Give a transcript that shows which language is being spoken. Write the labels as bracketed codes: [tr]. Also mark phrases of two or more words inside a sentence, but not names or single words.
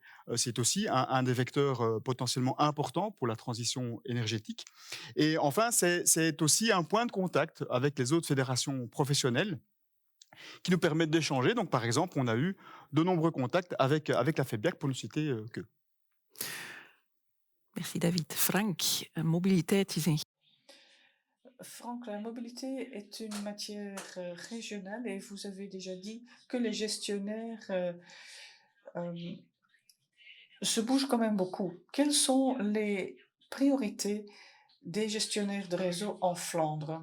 [fr] C'est aussi un des vecteurs potentiellement importants pour la transition énergétique. Et enfin, c'est aussi un point de contact avec les autres fédérations professionnelles qui nous permettent d'échanger. Donc, par exemple, on a eu de nombreux contacts avec la FEBIAC, pour ne citer que. Merci David. [nl] Frank, mobiliteit is een [fr] Franck, la mobilité est une matière régionale et vous avez déjà dit que les gestionnaires se bougent quand même beaucoup. Quelles sont les priorités des gestionnaires de réseau en Flandre?